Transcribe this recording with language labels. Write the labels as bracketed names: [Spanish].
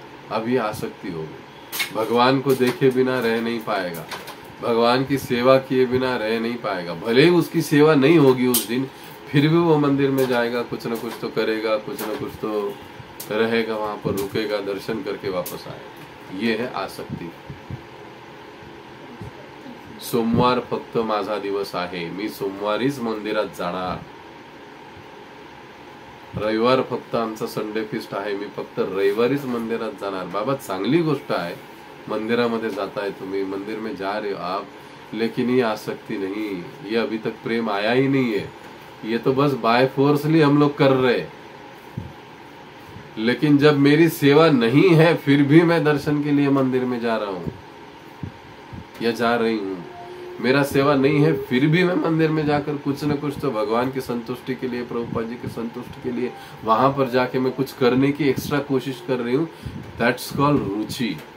[Hindi] अब ये आसक्ति होगी। भगवान को देखे बिना रह नहीं पाएगा, भगवान की सेवा किए बिना रह नहीं पाएगा। भले ही उसकी सेवा नहीं होगी उस दिन, फिर भी वो मंदिर में जाएगा, कुछ न कुछ तो करेगा, कुछ न कुछ तो रहेगा, वहां पर रुकेगा, दर्शन करके वापस आएगा। ये है आसक्ति। [Marathi] सोमवार फक्त माझा दिवस आहे, मी सोमवारीच मंदिरात जाणार। रविवार फक्त आमचा संडे फिस्ट आहे, मी फक्त रविवारीच मंदिरात जाणार। बाबा चांगली गोष्ट आहे, मंदिरामध्ये जाताय तुम्ही, [Hindi] मंदिर में जा रहे हो आप, लेकिन ये आसक्ति नहीं, ये अभी तक प्रेम आया ही नहीं है। ये तो बस बाय फोर्सली हम लोग कर रहे। लेकिन जब मेरी सेवा नहीं है फिर भी मैं दर्शन के लिए मंदिर में जा रहा हूं या जा रही हूं, मेरा सेवा नहीं है फिर भी मैं मंदिर में जाकर कुछ न कुछ तो भगवान की संतुष्टि के लिए, प्रभुपाद जी की संतुष्टि के लिए वहां पर जाके मैं कुछ करने की एक्स्ट्रा कोशिश कर रही हूं, [English] that's called [Hindi] रुचि।